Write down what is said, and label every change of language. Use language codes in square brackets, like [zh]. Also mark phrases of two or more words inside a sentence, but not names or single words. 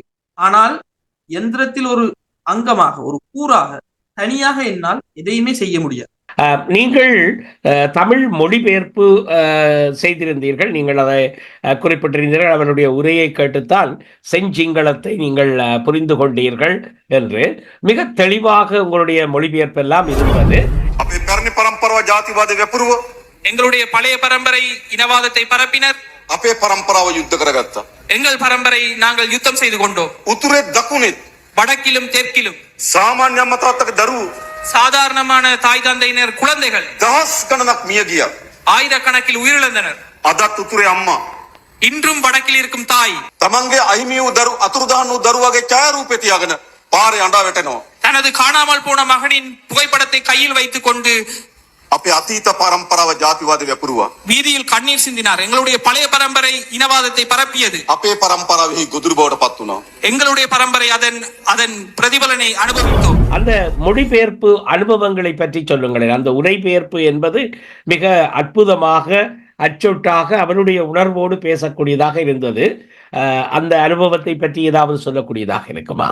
[ta] ஆனால் எந்திரத்தில் ஒரு அங்கமாக, ஒரு கூறாக, தனியாக என்னால் எதையுமே செய்ய முடியாது. நீங்கள் தமிழ் மொழிபெயர்ப்பு செய்திருந்தீர்கள், நீங்கள் அதை குறிப்பிட்டிருந்தீர்கள். அவருடைய உரையை கேட்டுத்தான் செஞ்சிங்களத்தை நீங்கள் புரிந்து கொண்டீர்கள் என்று மிக தெளிவாக உங்களுடைய மொழிபெயர்ப்பெல்லாம் இருந்தது. [si] අපේ පැරණි පරම්පරාව ජාතිවාද වැපරුව [ta] எங்களுடைய பழைய பரம்பரை இனவாதத்தை பரப்பினர். [si] අපේ පරම්පරාව යුද්ධ කරගත්තා. [ta] எங்கள் பரம்பரை நாங்கள் யுத்தம் செய்து கொண்டோம். [si] උතුරේ දකුණෙත් [ta] வடக்கிலும் தெற்கிலும் [si] සාමාන්‍ය අම්මා තාත්තගේ දරුවෝ [ta] சாதாரணமான தாய் தந்தையினர் குழந்தைகள் [si] දහස් ගණනක් මිය ගියා. [ta] ஆயிரக்கணக்கில் உயிரிழந்தனர். [si] අදත් උතුරේ අම්මා [ta] இன்றும் வடக்கில் இருக்கும் தாய் [si] තමන්ගේ අහිමි වූ අතුරුදහන් වූ දරුවගේ ඡායාරූපය තියාගෙන පාරේ අඬා වැටෙනවා. [ta] தனது காணாமல் போன மகனின் புகைப்படத்தை கையில் வைத்துக் கொண்டு [si] අපේ අතීත පරම්පරාව ජාතිවාද වැපරුවා. [ta] வீதியில் கண்ணீர் சிந்தினார். எங்களுடைய பழைய பரம்பரை இனவாதத்தை பரப்பியது. අපේ පරම්පරාවෙහි ගොදුරු බවට පත් වුණා. எங்களுடைய பரம்பரை அதன் பிரதிபலனை அனுபவித்தோம். அந்த மொழிபெயர்ப்பு அனுபவங்களை பற்றி சொல்லுங்களேன். அந்த உரைபெயர்ப்பு என்பது மிக அற்புதமாக அச்சொட்டாக அவருடைய உணர்வோடு பேசக்கூடியதாக இருந்தது. அந்த அனுபவத்தை பற்றி ஏதாவது சொல்லக்கூடியதாக இருக்குமா?